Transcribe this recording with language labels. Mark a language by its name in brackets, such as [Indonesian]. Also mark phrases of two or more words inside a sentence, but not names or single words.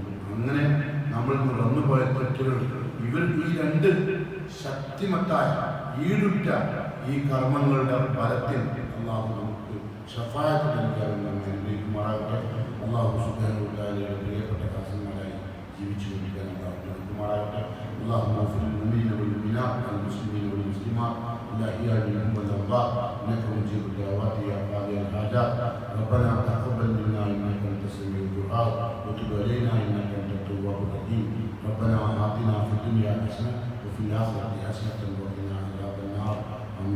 [Malayalam] അങ്ങനെ നമ്മൾ വന്നുപോയ തെറ്റുകൾ ഈ രണ്ട് ശക്തിമത്തായ ഈടുറ്റ ഈ കർമ്മങ്ങളുടെ ഫലത്തിൽ അള്ളാഹു നമുക്ക് ശഫാഅത്ത് നൽകാനും നമ്മെ അനുഗ്രഹിക്കുമാറാകട്ടെ. [Arabic] الله سبحانه وتعالى [Malayalam] പ്രിയപ്പെട്ട ദാസന്മാരായി ജീവിച്ചു കൊണ്ടിരിക്കാൻ അള്ളാഹു നൽകുമാറാകട്ടെ. [Arabic] اللهم اغفر للمؤمنين والمؤمنات والمسلمين والمسلمات الاحياء منهم والاموات انك مجيب الدعوات يا قاضي الحاجات. ربنا تقبل منا انك انت السميع الدعاء وتب علينا انك انت التواب الرحيم. ربنا آتنا في الدنيا حسنه وفي الاخره حسنه وقنا عذاب النار.